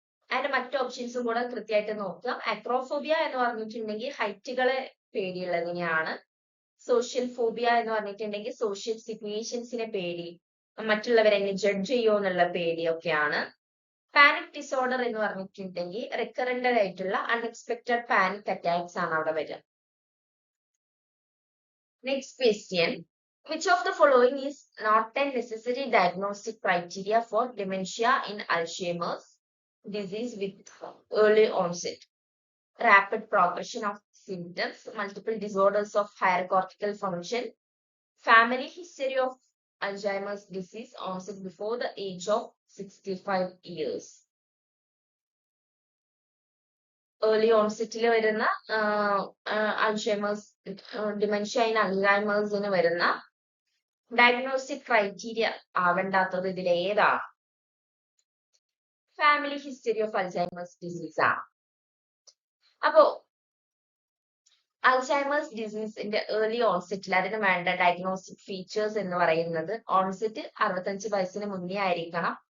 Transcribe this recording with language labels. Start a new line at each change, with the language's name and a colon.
Malayalam: അതിന്റെ മറ്റു ഓപ്ഷൻസും കൂടെ കൃത്യമായിട്ട് നോക്കുക. അക്രോഫോബിയ എന്ന് പറഞ്ഞിട്ടുണ്ടെങ്കിൽ ഹൈറ്റുകളെ പേടിയുള്ളതിനെയാണ്. സോഷ്യൽ ഫോബിയ എന്ന് പറഞ്ഞിട്ടുണ്ടെങ്കിൽ സോഷ്യൽ സിറ്റുവേഷൻസിനെ പേടി, മറ്റുള്ളവരെന്നെ ജഡ്ജ് ചെയ്യോ എന്നുള്ള പേടിയൊക്കെയാണ്. പാനിക് ഡിസോർഡർ എന്ന് പറഞ്ഞിട്ടുണ്ടെങ്കിൽ റിക്കറന്റ് ആയിട്ടുള്ള അൺഎക്സ്പെക്ടഡ് പാനിക് അറ്റാക്സ് ആണ് അവിടെ വരിക.
English: Next question, which of the following is not a necessary diagnostic criteria for dementia in Alzheimer's disease with early onset? Rapid progression of symptoms, multiple disorders of higher cortical function, Family history of Alzheimer's disease onset before the age of 65 years.
Malayalam: Early ഓൺസെറ്റിൽ വരുന്ന Alzheimer's dementia in അൾസൈമേഴ്സിന് വരുന്ന diagnostic criteria ആവേണ്ടാത്തത് ഇതിൽ ഏതാണ്? Family history of Alzheimer's disease ആണ്. അപ്പോ Alzheimer's ഡിസീസിന്റെ early ഓൺസെറ്റിൽ അതിന് വേണ്ട diagnostic features എന്ന് പറയുന്നത് ഓൺസെറ്റ് 65 വയസ്സിന് മുന്നേ ആയിരിക്കണം.